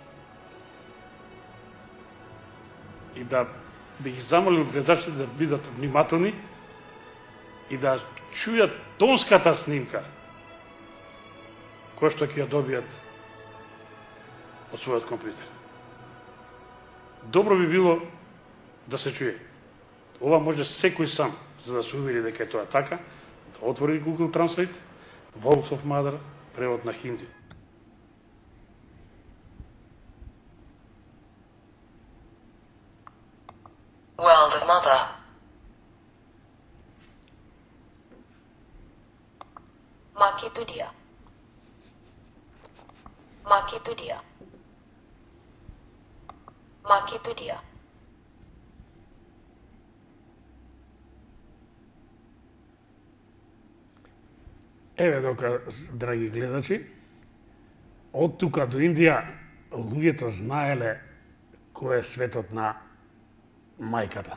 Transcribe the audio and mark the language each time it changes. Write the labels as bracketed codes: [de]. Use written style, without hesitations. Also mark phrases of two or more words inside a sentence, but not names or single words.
[mk] И да би ги замолил гледачите да бидат внимателни и да чујат тонската снимка која што ќе ја добијат од својот компјутер. Добро би било да се чуе. Ова може секој сам, за да се увери дека е тоа така, да отвори Google Translate, [en] Words of Mother, [mk] превод на хинди. [en] World of Mother. Makedonia. Makedonia. Makedonia. [mk] Еве дока, драги гледачи, од тука до Индија луѓето знаеле кој е светот на мајката.